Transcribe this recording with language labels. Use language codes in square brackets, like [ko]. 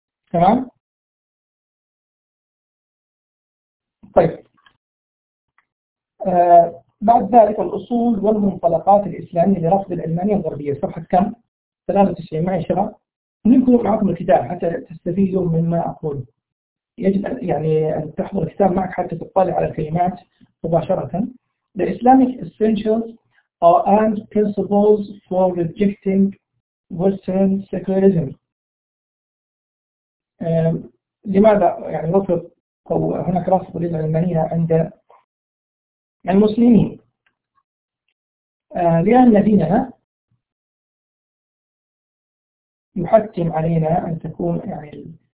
[ar] تمام؟ طيب بعد ذلك الأصول والمنطلقات الإسلامية لرفض العلمانية الغربية صفحة كم؟ 93 معي شباب؟ نمكن معكم الكتاب حتى تستفيدوا مما أقول. يجب يعني أن تحضر الكتاب معك حتى تطلع على الكلمات مباشرة. [en] The Islamic essentials and principles for rejecting Western secularism. [ar] لماذا يعني رفض أو هناك رفض للعلمانية عند المسلمين؟ لأن ديننا يحتم علينا أن تكون يعني